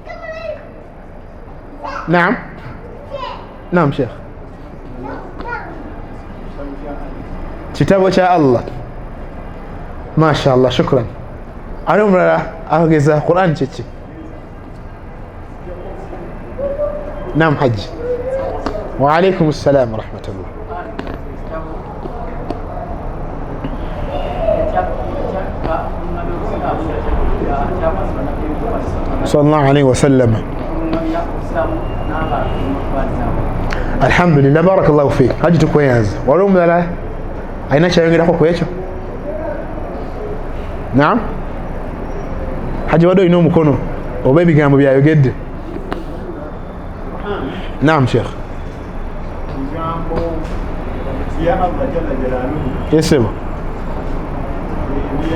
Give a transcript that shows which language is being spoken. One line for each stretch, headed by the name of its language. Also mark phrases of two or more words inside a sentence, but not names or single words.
Ganda: Naam Sheikh kitabo kya Allah
Arabic: ما شاء الله
Ganda: shukran. Ani omulala ageza Qur'an kye ki? Naam Hajji
Arabic: وعليكم السلام ورحمة الله. صلى الله عليه وسلم. الحمد لله بارك الله فيك.
Ganda: Hajji tukweyanza wali omulala alina kyayongerako ku ekyo? Naam Hajji wadde olina omukono oba ebigambo byayogedde? Naam Sheikh. Yesebo